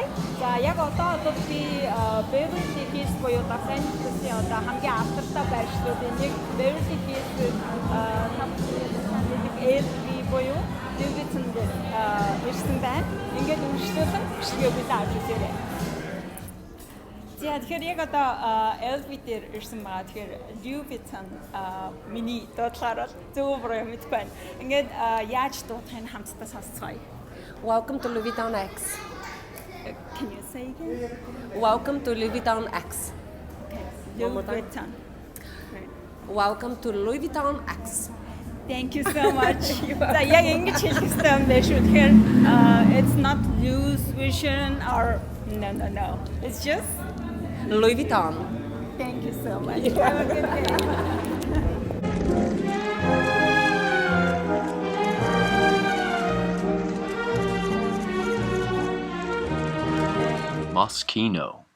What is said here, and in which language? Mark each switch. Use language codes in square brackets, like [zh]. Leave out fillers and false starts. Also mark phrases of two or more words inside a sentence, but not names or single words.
[mn] За яг одоо бол би Beverly Hills буюу Los Angeles-ийн одоо хамгийн алдартай байршлуудын нэг Beverly Hills LV буюу Davidson дээр ирсэн байна. Ингээд үргэлжлүүлэн бичлэгээ билээ авч үзээрэй. За тэгэхээр яг одоо LV дээр ирсэн байгаа. Тэгэхээр Louis Vuitton миний дуудлагаар бол зөв буруу мэдгүй байна. Ингээд яаж дуудахыг хамтдаа сонсцгоё. [en] Welcome to Louis Vuitton X. Can you say again? Welcome to Louis Vuitton X. Okay. One more Louis time. Vuitton. Right. Welcome to Louis Vuitton X. Thank you so much. [mn] За яг ингэж хэлэх хэрэгтэй юм байна шүү. [en] Тэгэхээр it's not Louis Vuitton or no. It's just Louis Vuitton. Thank you so much. Have a good day. Moschino.